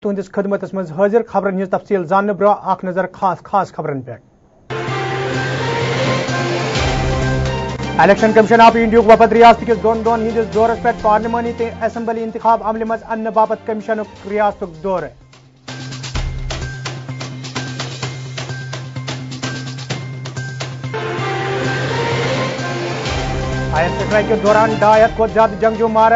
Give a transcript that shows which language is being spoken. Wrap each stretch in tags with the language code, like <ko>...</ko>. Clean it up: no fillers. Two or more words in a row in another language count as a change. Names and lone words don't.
<ks>तुहंदिस खदमतस मज हाजिर खबरन हज तफसील जानने ब्रोह आख नजर खास खबरन पे। इलेक्शन कमीशन ऑफ इंडिया वफद रियासत किस दोन हंदिस दौरस पे पार्लिमानी ते असम्बली इंतखाब अमल मज अन्न बाबत कमीशन रियासत दौर।</ks> <en>fire strike</en> <ur>के दौरान 200 को ज्यादा जंगजू मारा।</ur>